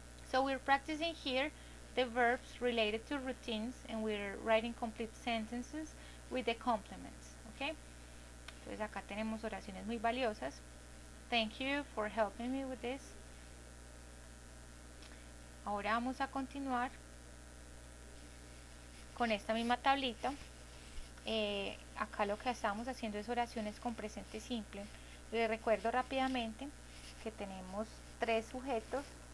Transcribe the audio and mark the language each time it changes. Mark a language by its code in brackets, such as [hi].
[en] So we're practicing here the verbs related to routines, and we're writing complete sentences with the complements, okay? [es] Entonces acá tenemos oraciones muy valiosas. [en] Thank you for helping me with this. [es] Ahora vamos a continuar con esta misma tablita. Acá lo que estamos haciendo es oraciones con presente simple. Les recuerdo rápidamente que tenemos 3 sujetos.